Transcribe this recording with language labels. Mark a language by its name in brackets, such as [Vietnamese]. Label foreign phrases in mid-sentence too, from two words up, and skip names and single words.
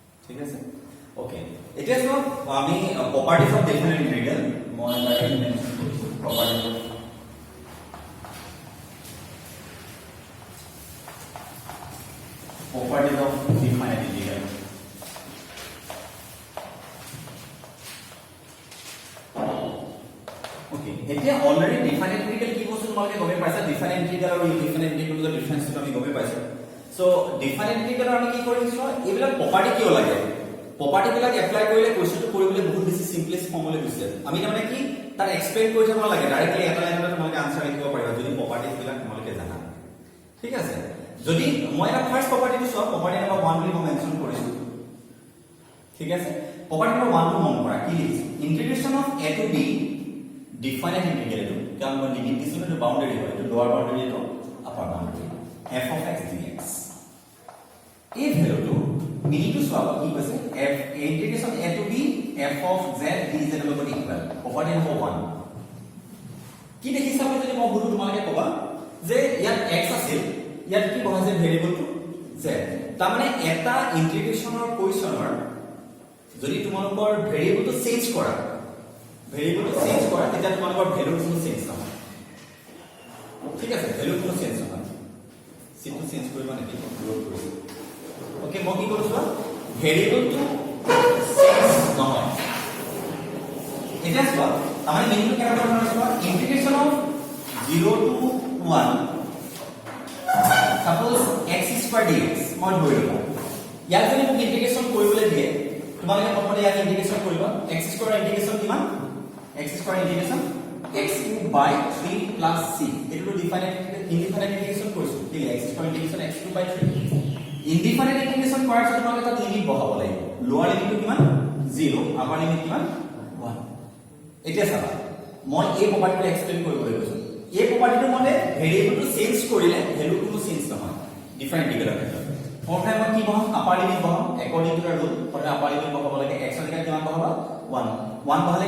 [Assamese] ঠিক আছে ওকে এতিয়া সব আমি [English] properties of different integral [Assamese] মই তাকে মেনশন কৰিছো [English] properties of definite integral [Assamese] ওকে এতিয়া [English] already definite integral [Assamese] কি বস্তু তোমালোকে গমে পাইছা [English] definite integral [Assamese] আৰু [English] indefinite integral difference [Assamese] আমি গমে পাইছো [English] so definite integral [Assamese] আমি কি কৰিছো এইবিলাক প্ৰপাৰ্টি কিয় লাগে প্ৰপাৰ্টি বিলাক এপ্লাই কৰিলে কোৱেশ্চনটো কৰিবলৈ বহুত বেছি [English] simplest form [Assamese] গৈছে আমি মানে কি তাৰ এক্সপ্লেইন কৰি যাব লাগে ডাইৰেক্টলি এটা লাইনত তোমালোকে আনসাৰ লিখিব পাৰিবা যদি প্ৰপাৰ্টিজ বিলাক তোমালোকে জানা ঠিক আছে যদি মই এটা [English] first property [Assamese] সব [English] property number 1 [Assamese] বুলি মই মেনশন কৰিছো ঠিক আছে [English] property number 1 [Assamese] মন কৰা কি লিখিছো [English] integration of a to b definite integral [Assamese] এটো কাম মই লিখি দিছো এটো বাউন্ডাৰি হয় এটো লোৱাৰ বাউন্ডাৰি এটো [English] upper boundary f of x dx [Assamese] এই ভ্যালুটো মিনিটো সব কি কৈছে [English] f integration a to b f of z [Assamese] dz এর লগত [English] equal property number 1 [Assamese] কি দেখিছা মই যদি মই বুলু তোমালকে কবা যে ইয়াত x আছিল ইয়াত কি বহাইছে ভেৰিয়েবলটো z তাৰ মানে এটা ইন্টিগ্ৰেশনৰ কোৱেশ্চনৰ যদি তোমালোকৰ [English] variable change [Assamese] কৰা তেতিয়া তোমালোকৰ [English] value change [Assamese] হ'ব ঠিক আছে [English] value change [Assamese] হ'ব সিটো চেঞ্জ কৰিবা নেকি গ্ৰোথ কৰিছে ওকে মই কি কৰিছো [English] variable change [Assamese] নহয় এটা চোৱা আমি মেইনটো কেনেকৈ কৰিছো [English] integration of 0 to 1 suppose x square dx [Assamese] মই ধৰিলো ইয়াত যদি মোক ইন্টিগ্ৰেশন কৰিবলৈ দিয়ে তোমালোকে প্ৰথমতে ইয়াত ইন্টিগ্ৰেশন কৰিবা [English] x square integration [Assamese] কিমান [English] x square integration x cube by 3 plus c [Assamese] এটো [English] definite indefinite integration [Assamese] কৰিছো কি [English] x square integration x cube by 3 indefinite integration [Assamese] কৰাৰ পিছত তোমালোকে তাত লিমিট বহাব লাগিব [English] lower limit [Assamese] কিমান 0 [English] upper limit [Assamese] কিমান 1 এতিয়া চাবা মই এই প্ৰপাৰ্টিটো এক্সপ্লেইন কৰিবলৈ গৈছো এই প্ৰপাৰ্টিটো মানে [English] variable change [Assamese] কৰিলে [English] value change [Assamese] নহয় [English] definite integral [Assamese] ক্ষেত্ৰত প্ৰথমে মই কি বহাম [English] upper limit [Assamese] বহাম [English] according to the rule [Assamese] প্ৰথমে [English] upper limit [Assamese] বহাব লাগে x ৰ জেগাত কিমান বহাবা 1 বহালে